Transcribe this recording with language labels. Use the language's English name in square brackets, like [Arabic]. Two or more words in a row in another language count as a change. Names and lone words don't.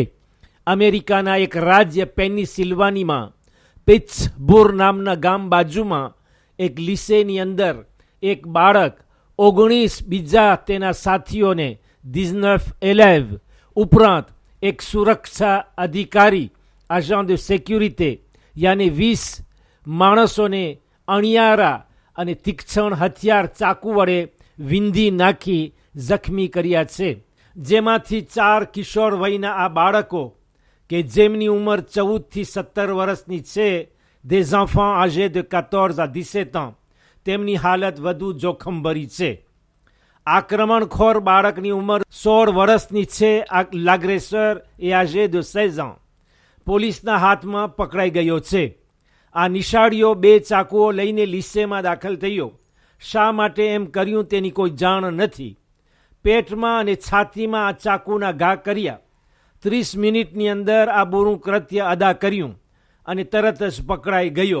[Gujarati] અમેરિકાના એક રાજ્ય પેનિસિલ્વાનીમાં પિટ્સબુર્ગ નામના ગામ બાજુમાં એક લીસેની અંદર એક બાળક 19 બીજા તેના સાથીઓને 19 ઉપરાંત એક સુરક્ષા અધિકારી [French] agent de sécurité [Gujarati] યાની 20 માણસોને અણિયારા અને તીક્ષ્ણ હથિયાર ચાકુ વડે વિંધી નાખી જખમી કર્યા છે. જેમાંથી 4 કિશોર વયના આ બાળકો કે જેમની ઉંમર 14 થી 17 વર્ષની છે, [French] des enfants âgés de 14 à 17 ans, [Gujarati] તેમની હાલત વધુ જોખમભરી છે. આક્રમણખોર બાળકની ઉંમર 16 વર્ષની છે. [French] l'agresseur est âgé de 16 ans. [Gujarati] પોલીસના હાથમાં પકડાઈ ગયો છે. આ નિશાળીઓ 2 ચાકુઓ લઈને લીસેમાં દાખલ થયો. શા માટે એમ કર્યું તેની કોઈ જાણ નથી. પેટમાં અને છાતીમાં આ ચાકુના ઘા કર્યા. 30 મિનિટની અંદર આ બુરું કૃત્ય અદા કર્યું અને તરત જ પકડાઈ ગયો.